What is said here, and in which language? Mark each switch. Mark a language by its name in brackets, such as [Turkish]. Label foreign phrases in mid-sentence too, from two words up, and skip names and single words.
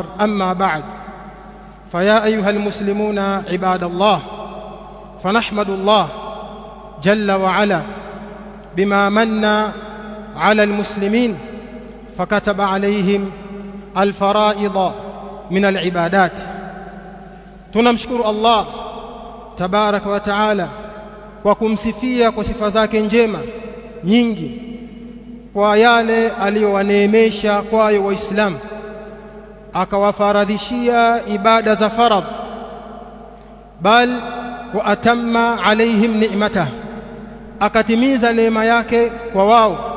[Arabic] أما بعد، فيا أيها المسلمون عباد الله، فنحمد الله جل وعلا بما من على المسلمين فكتب عليهم الفرائض من العبادات. [Swahili] tunamshukuru Allah [Arabic] تبارك وتعالى [Swahili] kwa kumsifia kwa sifa zake njema nyingi kwa yale aliyowaneemesha kwayo Waislamu, akawafaradhishia ibada za faradh, [Arabic] بل وأتم عليهم نعمته, [Swahili] akatimiza neema yake kwa wao.